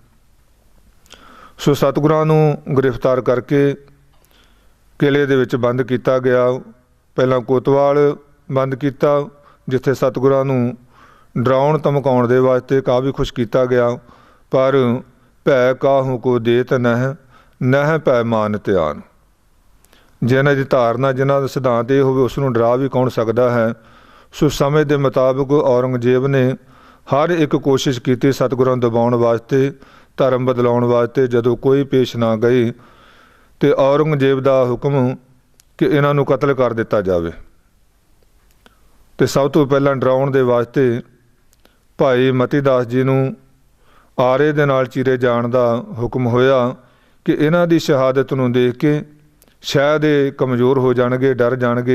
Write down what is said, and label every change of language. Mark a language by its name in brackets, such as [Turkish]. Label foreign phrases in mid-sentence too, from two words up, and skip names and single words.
[Punjabi] ਸੋ ਸਤਿਗੁਰਾਂ ਨੂੰ ਗ੍ਰਿਫ਼ਤਾਰ ਕਰਕੇ ਕਿਲ੍ਹੇ ਦੇ ਵਿਚ ਬੰਦ ਕੀਤਾ ਗਿਆ। ਪਹਿਲਾਂ ਕੋਤਵਾਲ ਬੰਦ ਕੀਤਾ ਜਿੱਥੇ ਸਤਿਗੁਰਾਂ ਨੂੰ ਡਰਾਉਣ ਧਮਕਾਉਣ ਦੇ ਵਾਸਤੇ ਕਾਫ਼ੀ ਕੁਝ ਕੀਤਾ ਗਿਆ, ਪਰ ਭੈ ਕਾਹੂ ਕਉ ਦੇਤ ਨਹਿ ਨਹਿ ਭੈ ਮਾਨਤ ਆਨਿ। ਜਿਨ੍ਹਾਂ ਦੀ ਧਾਰਨਾ ਜਿਨ੍ਹਾਂ ਦਾ ਸਿਧਾਂਤ ਇਹ ਹੋਵੇ ਉਸਨੂੰ [Hindi] डरा भी कौन सकता है। सो समय के मुताबिक औरंगजेब ने हर एक कोशिश की [Punjabi] ਸਤਿਗੁਰਾਂ ਦਬਾਉਣ ਵਾਸਤੇ, ਧਰਮ ਬਦਲਾਉਣ ਵਾਸਤੇ। ਜਦੋਂ ਕੋਈ ਪੇਸ਼ ਨਾ ਗਈ ਤਾਂ औरंगजेब [Hindi] का हुक्म कि [Punjabi] ਇਨ੍ਹਾਂ ਨੂੰ ਕਤਲ ਕਰ ਦਿੱਤਾ ਜਾਏ। ਤਾਂ ਸਭ ਤੋਂ ਪਹਿਲਾਂ ਡਰਾਉਣ ਦੇ ਵਾਸਤੇ ਭਾਈ ਮਤੀ ਦਾਸ ਜੀ ਨੂੰ ਆਰੇ ਦੇ ਨਾਲ ਚੀਰੇ ਜਾਣ ਦਾ ਹੁਕਮ ਹੋਇਆ ਕਿ ਇਨ੍ਹਾਂ ਦੀ ਸ਼ਹਾਦਤ ਨੂੰ ਦੇਖ ਕੇ ਸ਼ਾਇਦ ਇਹ ਕਮਜ਼ੋਰ ਹੋ ਜਾਣਗੇ, ਡਰ ਜਾਣਗੇ।